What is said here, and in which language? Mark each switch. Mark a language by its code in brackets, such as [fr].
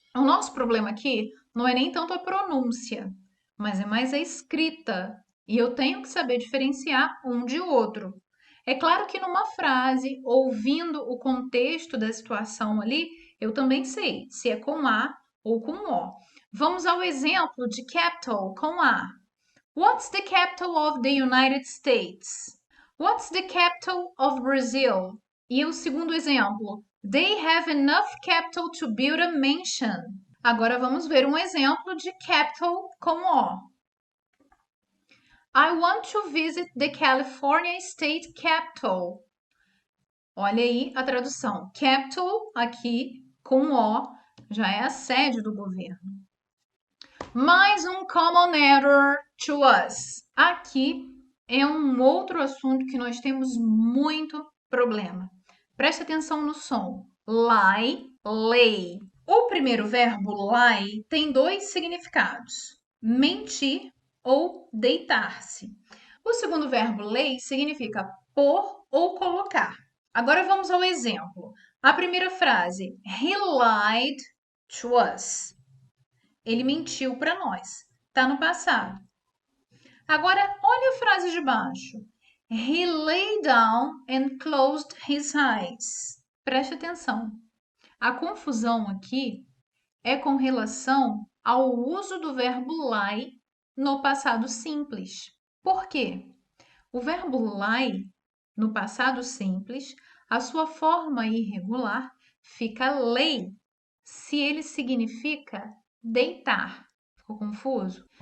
[pt] O nosso problema aqui não é nem tanto a pronúncia, mas é mais a escrita. E eu tenho que saber diferenciar um de outro. É claro que numa frase, ouvindo o contexto da situação ali, eu também sei se é com A ou com O. Vamos ao exemplo de capital com A. [en] What's the capital of the United States? What's the capital of Brazil? [pt] E o segundo exemplo. [en] They have enough capital to build a mansion. [pt] Agora vamos ver um exemplo de capital com O. [en] I want to visit the California State Capitol. [pt] Olha aí a tradução. Capital, aqui, com O, já é a sede do governo. Mais um [en] common error to us. [pt] Aqui é um outro assunto que nós temos muito problema. Preste atenção no som. Lie, lay. O primeiro verbo lie tem dois significados. Mentir ou deitar-se. O segundo verbo lay significa pôr ou colocar. Agora vamos ao exemplo. A primeira frase, [en] he lied to us. [pt] Ele mentiu para nós. Está no passado. Agora, olha a frase de baixo. [en] He lay down and closed his eyes. [pt] Preste atenção. A confusão aqui é com relação ao uso do verbo lie no passado simples. Por quê? O verbo lie, no passado simples, a sua forma irregular fica lay, se ele significa deitar. Ficou confuso?